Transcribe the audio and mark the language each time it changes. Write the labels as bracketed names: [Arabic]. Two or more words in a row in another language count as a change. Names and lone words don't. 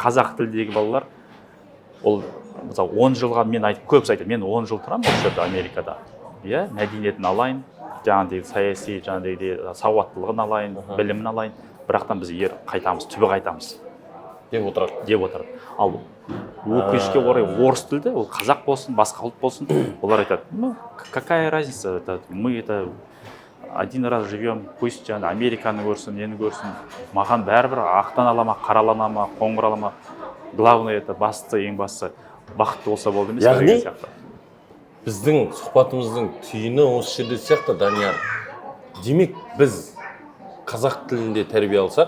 [Kazakh] Қазақ тілдегі балалар, ол мысалы 10 жылға мен көбісі айтады, мен 10 жыл тұрамын осы жерде Америкада. Мәдениетін алайын, жаңағыдай саяси, жаңағыдай сауаттылығын алайын, білімін алайын, бірақтан біз қайтамыз, түбі қайтамыз деп отырады. Ал өкінішке орай орыс тілді, ол қазақ болсын, басқа ұлт болсын, олар айтады, [Russian] какая разница, мы один раз живем, пусть [Kazakh] жаңа Американы көрсін, нені көрсін, маған бәрібір ақтан ала ма, қаралана ма, қоңыр ала ма, главное басты, ең басты бақытты болса болды емес. Яғни біздің сұхбатымыздың түйіні осы жерде сияқты, Данияр. Демек біз қазақ тілінде тәрбие алсақ,